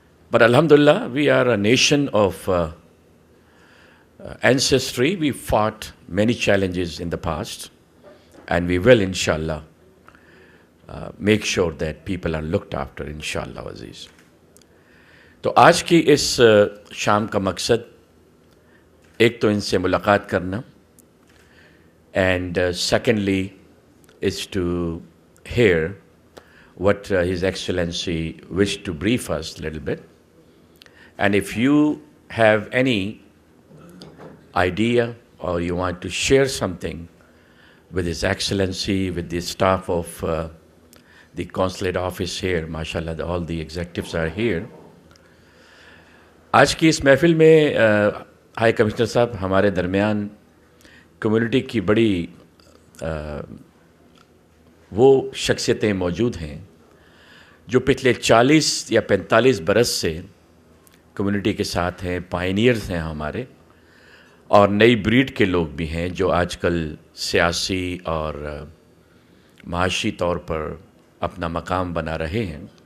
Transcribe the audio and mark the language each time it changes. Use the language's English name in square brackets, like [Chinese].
[English] But Alhamdulillah, we are a nation of ancestry. We fought many challenges in the past, and we will, inshallah, make sure that people are looked after, inshallah, Aziz. [Urdu] تو آج کی اس شام کا مقصد ایک تو ان سے ملاقات کرنا، [English] And secondly is to hear what His Excellency wished to brief us a little bit. And if you have any idea or you want to share something with His Excellency, with the staff of the consulate office here, mashallah, all the executives are here. [Urdu] آج کی اس محفل میں high commissioner صاحب ہمارے درمیان community کی بڑی وہ شخصیتیں موجود ہیں جو پچھلے 40 یا 45 برس سے کمیونٹی کے ساتھ ہیں، پائنیئرز ہیں ہمارے، اور نئی بریڈ کے لوگ بھی ہیں جو آج کل سیاسی اور معاشی طور پر اپنا مقام بنا رہے ہیں.